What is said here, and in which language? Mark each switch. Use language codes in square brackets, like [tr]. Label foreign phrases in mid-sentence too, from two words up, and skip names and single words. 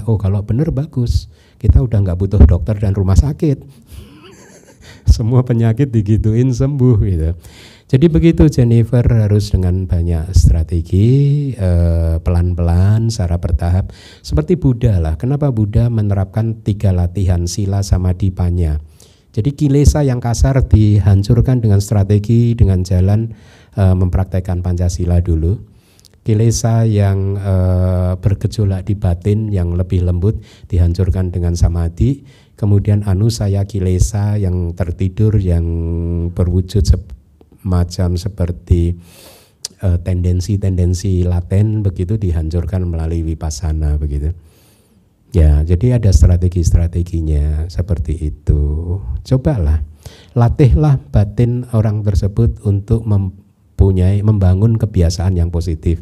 [id] Oh kalau bener bagus, kita udah enggak butuh dokter dan rumah sakit. Semua penyakit digituin sembuh gitu. Jadi begitu Jennifer, harus dengan banyak strategi, pelan-pelan, secara bertahap. Seperti Buddha lah, kenapa Buddha menerapkan 3 latihan [pi] sila samadhi panya. [id] Jadi kilesa yang kasar dihancurkan dengan strategi, dengan jalan mempraktekkan Pancasila dulu. Kilesa yang bergejolak di batin yang lebih lembut dihancurkan dengan samadhi. Kemudian [pi] anusaya kilesa [id] yang tertidur, yang berwujud macam seperti tendensi-tendensi laten begitu dihancurkan melalui vipassana begitu. Ya, jadi ada strategi-strateginya seperti itu. Cobalah, latihlah batin orang tersebut untuk membangun kebiasaan yang positif.